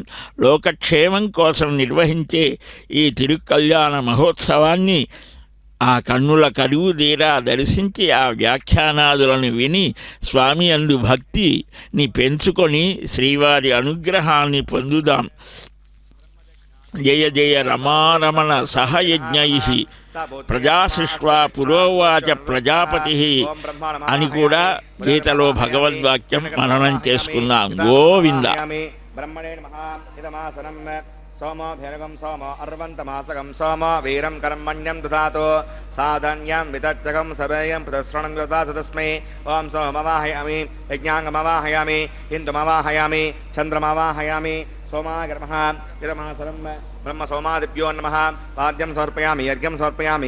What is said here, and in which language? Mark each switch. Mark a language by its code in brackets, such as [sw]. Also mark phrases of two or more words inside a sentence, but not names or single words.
[te] లోకక్షేమం కోసం నిర్వహించే ఈ తిరుకల్యాణ మహోత్సవాన్ని ఆ కన్నుల కరువు తీరా దర్శించి ఆ వ్యాఖ్యానాదులను విని స్వామి అందు భక్తిని పెంచుకొని శ్రీవారి అనుగ్రహాన్ని పొందుదాం. [sa] జయ జయ రమారమణ సహయజ్ఞై ప్రజాసృష్ట్వా పురోవాచ ప్రజాపతి [te] అని కూడా గీతలో భగవద్వాక్యం మననం చేసుకున్నాం. గోవింద. [sa] सोमोभिर्गं सोमो अर्वन्तमासकं सोमो वीरं कर्मण्यं दधातु साधन्यं विदच्चकं सभेयं प्रदस्रणं ददातु तस्मै ओं सोमवाहयामि यज्ञाङ्गमवाहयामि इन्दुमवाहयामि चन्द्रमवाहयामि सोमागर्मः इदमासनं ब्रह्मसोमादिभ्यो नमः पाद्यं समर्पयामि यज्ञं समर्पयामि